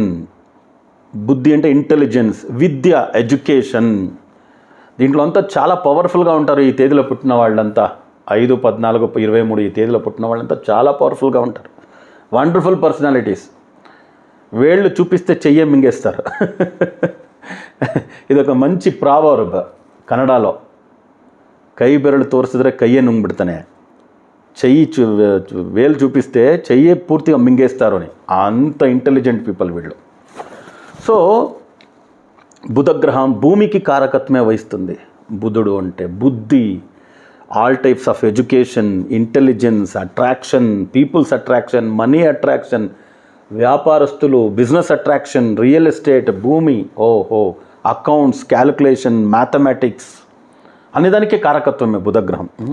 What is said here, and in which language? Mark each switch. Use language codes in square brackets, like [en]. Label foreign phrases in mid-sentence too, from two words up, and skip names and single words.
[te] బుద్ధి అంటే ఇంటెలిజెన్స్, విద్య, ఎడ్యుకేషన్. దీంట్లో అంతా చాలా పవర్ఫుల్గా ఉంటారు ఈ తేదీలో పుట్టిన వాళ్ళంతా. 5, 14, 23 ఈ తేదీలో పుట్టిన వాళ్ళంతా చాలా పవర్ఫుల్గా ఉంటారు. [en] wonderful personalities. [te] వేళ్ళు చూపిస్తే చెయ్యే మింగేస్తారు. [kn] ಇದೊಂದು ಮಂಚಿ ಪ್ರಾವರ್ಬ್ ಕನ್ನಡలో. ಕೈ ಬೆರಳು ತೋರಿಸಿದ್ರೆ ಕೈಯೇ ನುಂಗ್ಬಿಡ್ತಾನೆ, [te] చెయ్యి వేలు చూపిస్తే చెయ్యే పూర్తిగా మింగేస్తారు అని. అంత [en] intelligent people [te] వీళ్ళు. సో బుధగ్రహం భూమికి కారకత్వమే వహిస్తుంది. బుధుడు అంటే బుద్ధి, [en] all types of education, intelligence, attraction, peoples attraction, money attraction, [te] వ్యాపారస్తులు, [en] business attraction, real estate, [te] భూమి, [en] accounts, calculation, mathematics [te] అనేదానికి కారకత్వమే బుధగ్రహం.